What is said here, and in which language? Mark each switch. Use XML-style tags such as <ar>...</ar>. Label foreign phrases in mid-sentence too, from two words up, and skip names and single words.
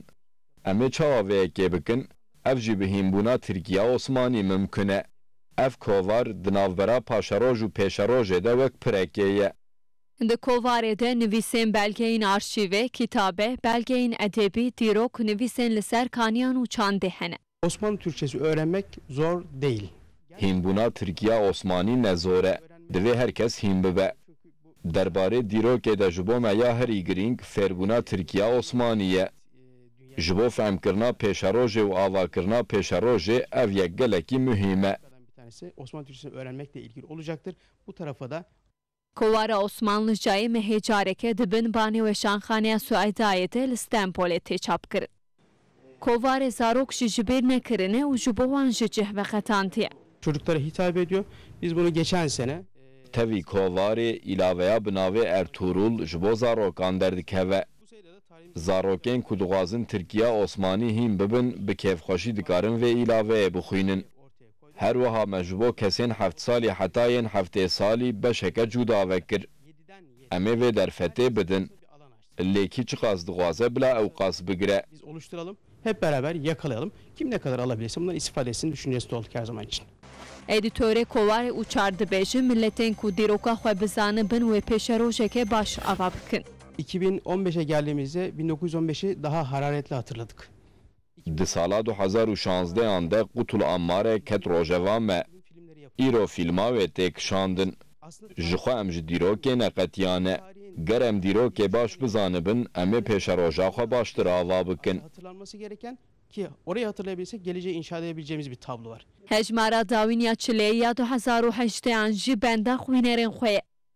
<ku>Em ê çawa vê yekê bikin, ev jî bi hînbûna Tirkiya Osmanî mimkin e. Ev kovar di navbera paşeroj û pêşerojê de wek pirekê ye. Di Kovarê de nivîsên belgeyên arşîvê, kitabe, belgeyên edebî, dîrok, nivîsên li ser kaniyan û çandê hene.</ku> <tr>Osmanlı Türkçesi öğrenmek zor değil.</tr> <ku>Hînbûna Tirkiya Osmanî ne zor e. Divê herkes hîn bibe. Derbarê dîrokê de ji bo me ya herî girîng fêrbûna Tirkiya Osmanî ye. Ji bo femkirina pêşerojê û avakirina pêşerojê ev yek gelekî mühîm e.</ku> <tr>Osmanlı Türkçesini öğrenmekle ilgili olacaktır. Bu tarafa da</tr> <ku>Kovara Osmanlıcayê mehê careke dibin banê weşanxaneya Suaydayê de li Stenbolê tê çapkirin. Kovarê zarok jî ji bêr nekirine û ji bo wan ji cih veqetantiye.</ku> <tr>Çocuklara hitap ediyor. Biz bunu geçen sene</tr> <ku>Tevî Kovarê îlaveya bi navê Ertuğrul ji bo zarokan derdikeve. Zarokên ku dixwazin Tirkiya Osmanî hîn bibin bi kêfxweşî dikarin vê îlaveyê bixwînin. Her wiha me ji bo kesên heft salî heta yên heftê salî beşeke cuda vekir. Em ê vê derfetê bidin. Lêkî çi qas dixwaze bila ew qas bigire.</ku> <tr>Biz oluşturalım, hep beraber yakalayalım. Kim ne kadar alabilirse bundan istifade etsin düşüncesi olduk her zaman için.</tr> <ku>Edîtorê Kovarê Uçar dibêje milletên ku dîroka xwe bizanibin wê pêşerojeke baş ava bikin.</ku> <tr>2015'e geldiğimizde 1915'i daha hararetli hatırladık.</tr> <ku>Di sala 2016 de Qutul Ammarê ket rojeva me. Îro filma wê tê kişandin. Ji xwe em ji dîrokê neqetiyane. Ger em dîrokê baş bizanibin, em ê pêşeroja xwe baştir ava bikin.</ku> <tr>Hatırlanması gereken ki orayı hatırlayabilirsek geleceği inşa edebileceğimiz bir tablo var.</tr> <ku>Hejmara dawîn ya çilê ya 2018 jî benda xwînerên xwe ye.</ku>